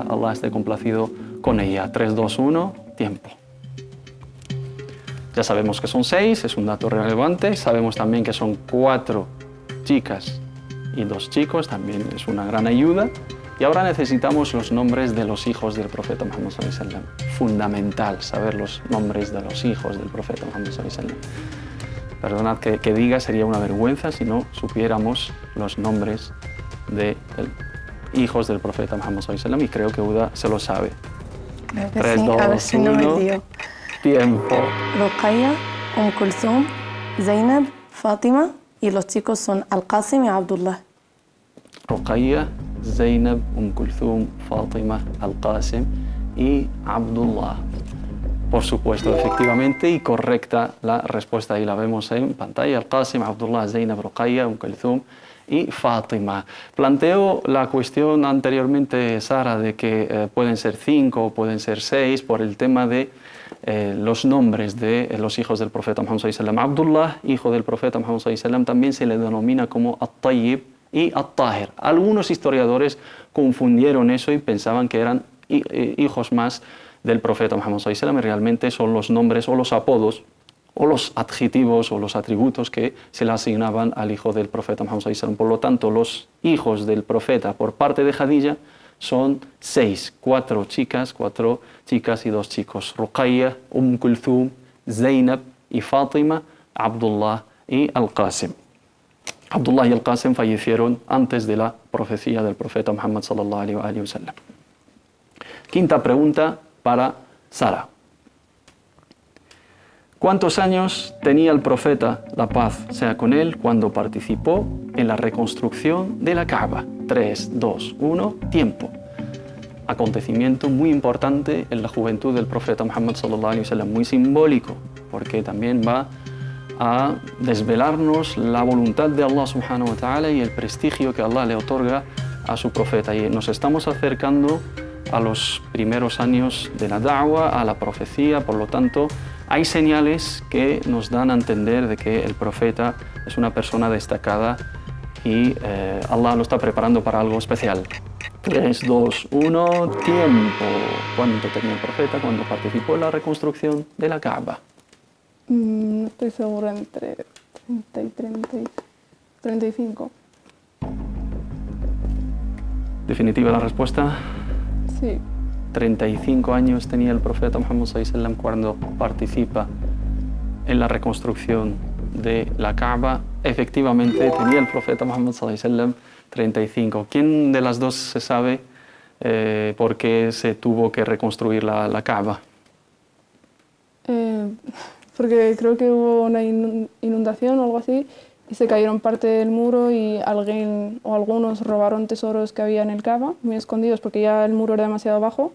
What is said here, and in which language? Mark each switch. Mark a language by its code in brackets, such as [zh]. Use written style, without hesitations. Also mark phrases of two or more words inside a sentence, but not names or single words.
[es] Allah esté complacido con ella. 3, 2, 1, tiempo. Ya sabemos que son 6, es un dato relevante. Sabemos también que son 4 chicas y 2 chicos, también es una gran ayuda. Y ahora necesitamos los nombres de los hijos del profeta Muhammad [ar] صلى الله عليه وسلم. [es] Fundamental saber los nombres de los hijos del profeta Muhammad [ar] صلى الله عليه وسلم. [es] Perdonad que diga, sería una vergüenza si no supiéramos los nombres de hijos del profeta Muhammad [ar] صلى الله عليه وسلم, [es] y creo que Uda se lo sabe. Creo que 3, sí, 2, a ver si no me 1, lío. tiempo. Ruqayya, Kulthum, Zainab, Fátima, y los chicos son Al-Qasim y Abdullah. Ruqayya, Zainab, Kulthum, Fátima, Al-Qasim y Abdullah. Por supuesto, efectivamente, y correcta la respuesta, ahí la vemos en pantalla: Al-Qasim, Abdullah, Zainab, Ruqayya, Kulthum y Fátima. Planteo la cuestión anteriormente, Sara, de que pueden ser 5 o pueden ser 6 por el tema de los nombres de los hijos del profeta Muhammad [ar] صلى الله عليه وسلم. [es] Abdullah, hijo del profeta Muhammad [ar] صلى الله عليه وسلم, [es] también se le denomina como At-Tayyib y At-Tahir. Algunos historiadores confundieron eso y pensaban que eran hijos más del profeta Muhammad [ar] صلى الله عليه وسلم, [es] y realmente son los nombres o los apodos o los adjetivos o los atributos que se le asignaban al hijo del profeta Muhammad [ar] صلى الله عليه وسلم. [es] Por lo tanto, los hijos del profeta por parte de Khadija son 6, 4 chicas y 2 chicos: Ruqayya, Kulthum, Zainab y Fátima, Abdullah y Al-Qasim. Abdullah y Al-Qasim fallecieron antes de la profecía del profeta Muhammad [ar] صلى الله عليه وسلم. [es] Quinta pregunta para Sara. ¿Cuántos años tenía el profeta, la paz sea con él, cuando participó en la reconstrucción de la Kaaba? 3, 2, 1, tiempo. Acontecimiento muy importante en la juventud del profeta Muhammad [ar] صلى الله عليه وسلم, [es] muy simbólico, porque también va a desvelarnos la voluntad de Allah [ar] سبحانه وتعالى [es] y el prestigio que Allah le otorga a su profeta. Y nos estamos acercando a los primeros años de la da'wa, a la profecía, por lo tanto, hay señales que nos dan a entender de que el profeta es una persona destacada y Allah lo está preparando para algo especial. 3, 2, 1, tiempo. ¿Cuánto tenía el profeta cuando participó en la reconstrucción de la Kaaba? No estoy segura, entre 30 y 35. ¿Definitiva la respuesta? Sí. 35 años tenía el profeta Muhammad [ar] صلى الله عليه وسلم [es] cuando participa en la reconstrucción de la Kaaba. Efectivamente, tenía el profeta Muhammad [ar] صلى الله عليه وسلم [es] 35. ¿Quién de las dos se sabe por qué se tuvo que reconstruir la Kaaba? Porque creo que hubo una inundación o algo así y se cayeron parte del muro y alguien o algunos robaron tesoros que había en el Kaaba, muy escondidos porque ya el muro era demasiado bajo.